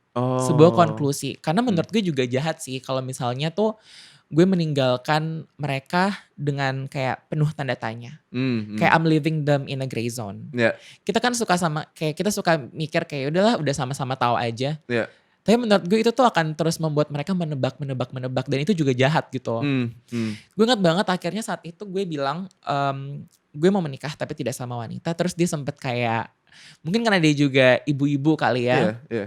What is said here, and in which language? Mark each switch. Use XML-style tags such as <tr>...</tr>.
<id>Sebuah konklusi. Karena menurut gue juga jahat sih kalau misalnya tuh gue meninggalkan mereka dengan kayak penuh tanda tanya. Kayak</id> <en>I'm leaving them in a gray zone.</en> <id>Kita kan suka kita suka mikir kayak udah sama-sama tahu aja. Tapi menurut gue itu tuh akan terus membuat mereka menebak dan itu juga jahat gitu. Gue ingat banget akhirnya saat itu gue bilang gue mau menikah tapi tidak sama wanita. Terus dia sempet kayak mungkin karena dia juga ibu-ibu kali ya.</id>